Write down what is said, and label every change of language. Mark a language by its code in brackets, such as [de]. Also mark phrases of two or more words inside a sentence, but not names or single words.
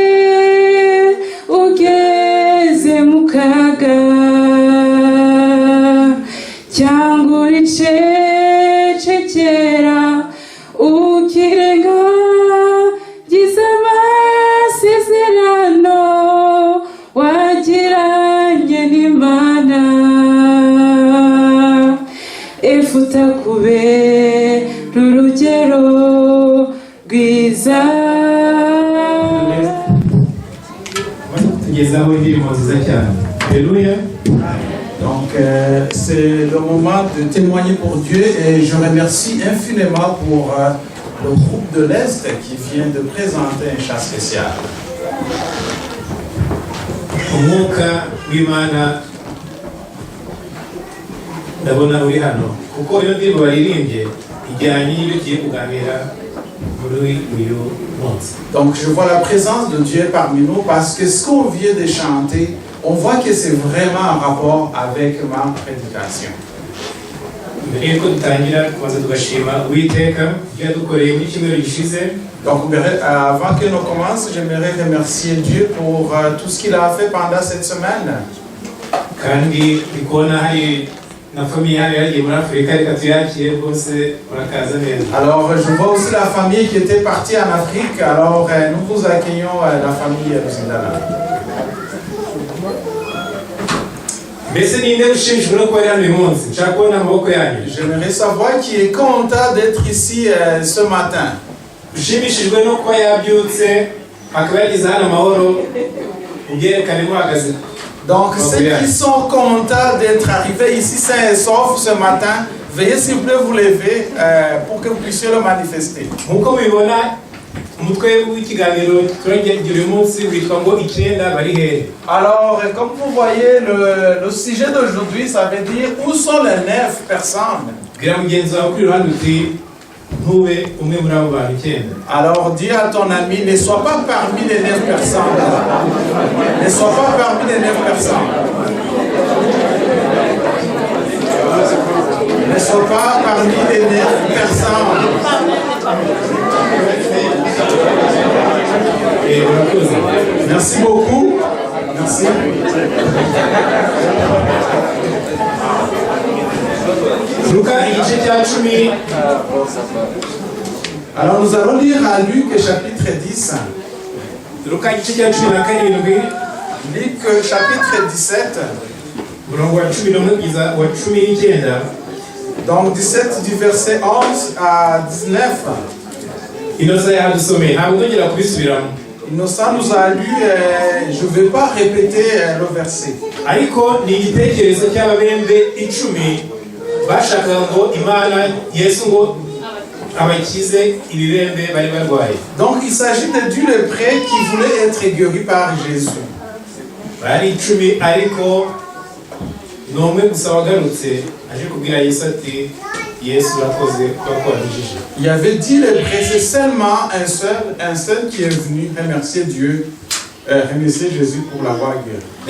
[rw] ugeze mu kaga cyangwa uricecekera ukirengagiza amasezerano wagiranye n'Imana efuta kubera urugero rwiza. [fr] Donc c'est le moment de témoigner pour Dieu et je remercie infiniment pour le groupe de l'Est qui vient de présenter un chant spécial. [rw] Umwuka w'Imana ndabona uri hano kuko iyo ndirimbo baririmbye ijyanye n'ibyo tugiye kuganira muri uyu munsi. [fr] Donc je vois la présence de Dieu parmi nous parce que ce qu'on vient de chanter, on voit que c'est vraiment en rapport avec ma prédication. [rw] mbere yuko dutangira tumaze tugashima Uwiteka ibyo yadukoreye muri cyumweru gishize. [fr] Donc avant que nous commencions, j'aimerais remercier Dieu pour tout ce qu'il a fait pendant cette semaine. [rw] kandi ndikubona hari na famille hano yagiye muri Afurika, reka tuyakire rwose murakaza neza. [fr] Alors je vois aussi la famille qui était partie en Afrique, alors nous vous accueillons la famille Ruzindana. [rw] mbese ninde ushimishijwe no kuba ari hano uyu munsi? nshaka kubona amaboko yanyu. [fr] J'aimerais savoir qui est content d'être ici ce matin. [rw] ushimishijwe no kuba yabyutse akaba yagize hano amahoro, ubyerekane muhagaze. [fr] Donc ceux qui sont contents d'être arrivés ici sains et saufs ce matin, veuillez s'il vous plaît vous lever pour que vous puissiez le manifester. [rw] nkuko mubibona umutwe w'ikiganiro turagira uyu munsi witwa ngo icyenda bari hehe. [fr] Alors comme vous voyez le sujet d'aujourd'hui, ça veut dire où sont les 9 personnes. [rw] bwira mugenzi wawe kuri iruhande uti ntube umwe muri abo bantu icyenda. [fr] Alors dis à ton ami, ne sois pas parmi les 9 personnes. Ne sois pas parmi les 9 personnes. Ne sois pas parmi les 9 personnes. Merci beaucoup. Merci. [rw] Luka igice cya 10. [fr] Alors nous allons lire à Luc chapitre 10. [rw] Luka igice cya 17. [fr] Luc chapitre 17. [rw] umurongo wa 11 kugeza wa 19. [fr] Donc 17 du verset 11 à 19. [rw] Inosa yadusomeye ntabwo tugera kubisubiramo. [fr] Innocent nous a lu, je ne vais pas répéter le verset. [rw] ariko ni igitekerezo cy'ababembe 10 bashakaga ngo Imana Yesu ngo abakize ibibembe bari barwaye. [fr] Donc il s'agit de Dieu le prêtre qui voulait être guéri par Jésus. [rw] bari 10 ariko nomwe gusa wagarutse aje kubwira Yesu ati Yesu urakoze kuko wabijije. [fr] Il y avait dit le prêtre, c'est seulement un seul qui est venu remercier Dieu, remercier Jésus pour l'avoir guéri.